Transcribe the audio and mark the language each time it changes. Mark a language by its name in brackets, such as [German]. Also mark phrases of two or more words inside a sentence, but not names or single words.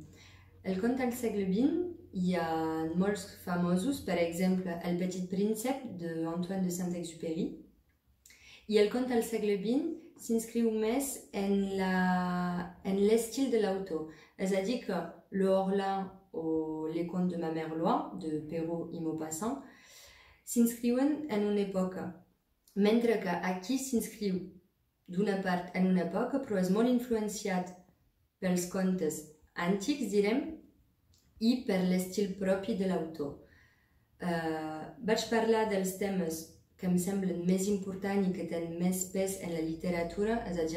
[Catalan] El conte al segle XX hi ha molts famosos, per exemple, El Petit Príncep d'Antoine de Saint-Exupéry. I el conte al segle XX s'inscriu més en l'estil de l'autor. És a dir, que Le Horla o Les Contes de ma mère Loire, de Perrault i Maupassant, s'inscriuen en una època, mentre que Aquí s'inscriu d'una part en una època, però és molt influenciat pels contes antics, direm, i per l'estil propi de l'autor. Vaig parlar dels temes que em semblen més importants i que tenen més pes en la literatura, és a dir,